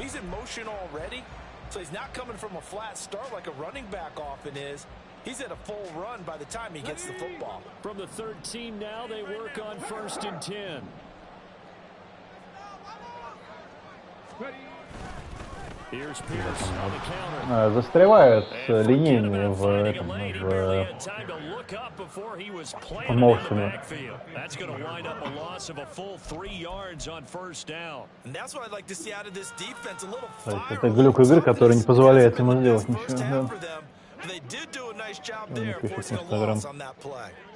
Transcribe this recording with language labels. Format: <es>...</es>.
<en>He's in motion already, so he's not coming from a flat start like a running back often is. He's at a full run by the time he gets the football. From the 13 now, they work on 1st and 10. Here's Pierce on the counter.</en> <ru>Застревают с линейными в моушене.</ru> <en>That's going to wind up a loss of a full 3 yards on 1st down. And that's what I'd like to see out of this defense. A little fire.</en> <ru>Это глюк игры, который не позволяет ему сделать ничего.</ru> <en>They did do a nice job there, forcing a loss on that play.</en>